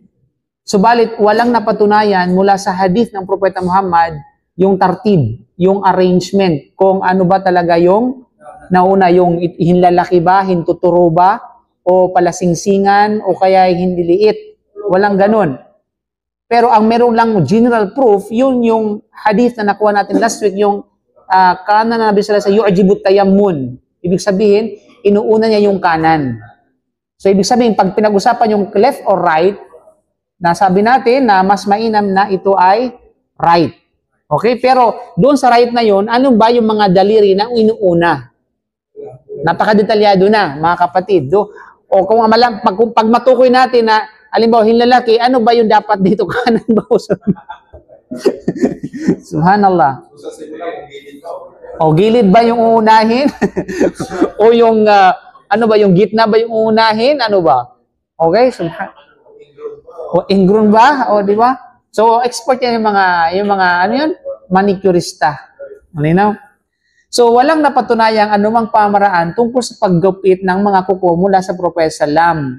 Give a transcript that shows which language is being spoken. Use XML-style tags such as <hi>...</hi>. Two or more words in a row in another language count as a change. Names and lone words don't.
<tl>Subalit, walang napatunayan mula sa hadith ng Propeta Muhammad yung tartib, yung arrangement, kung ano ba talaga yung nauna, yung hinlalaki ba, hintuturo ba, o palasingsingan, o kaya hindi liit. Walang ganun. Pero ang meron lang</tl> <en>general proof,</en> <tl>yun yung hadith na nakuha natin</tl> <en>last week,</en> <tl>yung kanan na</tl> <ar>نبي صلى الله عليه وسلم يعجبه التيمن.</ar> <tl>Ibig sabihin, inuuna niya yung kanan. So, ibig sabihin, pag pinag-usapan yung</tl> <en>left or right,</en> <tl>nasabi natin na mas mainam na ito ay right. Okay? Pero, doon sa right na yun, ano ba yung mga daliri na inuuna? Napakadetalyado na, mga kapatid. O kung pag matukoy natin na, alimbawa, hinlalaki, ano ba yung dapat dito? Kanan ba o Subhanallah. O gilid ba yung uunahin? O yung ano ba yung gitna ba yung uunahin? Ano ba? Okay? O ingrown ba? O di ba? So expert yan yung mga ano yun? Manicurista. Malinaw? So walang napatunayang anumang pamaraan tungkol sa paggupit ng mga kuko mula sa Propeta Sallam.</tl>